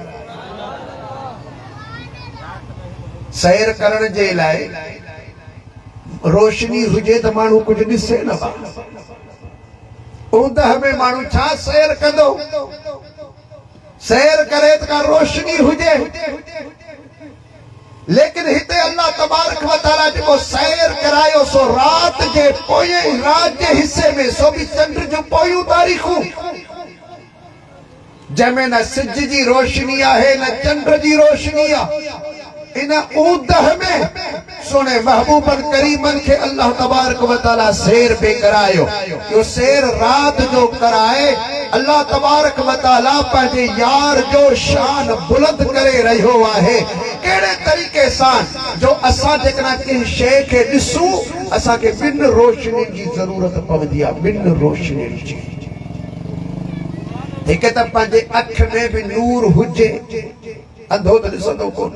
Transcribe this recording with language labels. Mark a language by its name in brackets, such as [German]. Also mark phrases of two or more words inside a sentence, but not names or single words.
[Sindhi] सैर करण जे लाइ रोशनी हुजे त माण्हू कुझु ॾिसे न। ऊंदह में माण्हू छा सैर कंदो? सैर करे त का रोशनी हुजे। लेकिन हिते [Arabic] الله تبارك وتعالى [Sindhi] जेको सैर करायो सो रात जे पोएं रात जे हिस्से में, सो भी चंड जो पोयूं तारीख़ूं जंहिंमें न सिज जी रोशनी आहे न चंड जी रोशनी आहे। इन ऊंदह में सोने महबूबन करीमन के [Arabic] الله تبارك وتعالى [Sindhi] सैर पे करायो। जो सैर रात जो कराए [Arabic] الله تبارك وتعالى [Sindhi] पंहिंजे यार जो शान बुलंद करे रहियो आहे। कहिड़े तरीक़े सां जो असां जेकॾहिं कंहिं शइ खे ॾिसूं असांखे ॿिनि रोशनी जी ज़रूरत पवंदी आहे। ॿिनि रोशनी जी, हिकु त पंहिंजे अख में बि नूर हुजे, अंधो त ॾिसंदो कोन।